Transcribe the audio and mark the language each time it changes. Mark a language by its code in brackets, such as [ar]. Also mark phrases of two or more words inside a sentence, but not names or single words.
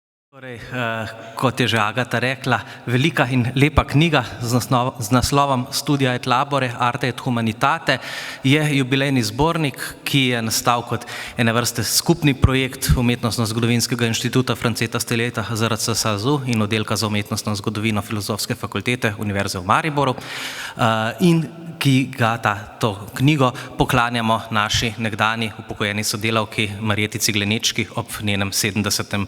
[sl] Torej, kot je že Agata rekla, velika in lepa knjiga z naslovom Studia et labore, arte et humanitate je jubilejni zbornik, ki je nastal kot ene vrste skupni projekt Umetnostno-zgodovinskega inštituta Franceta Stileta ZRC SAZU in oddelka za umetnostno zgodovino Filozofske fakultete Univerze v Mariboru in ki ga to knjigo poklanjamo naši nekdani upokojeni sodelavki Marjeti Ciglenečki ob njenem 70.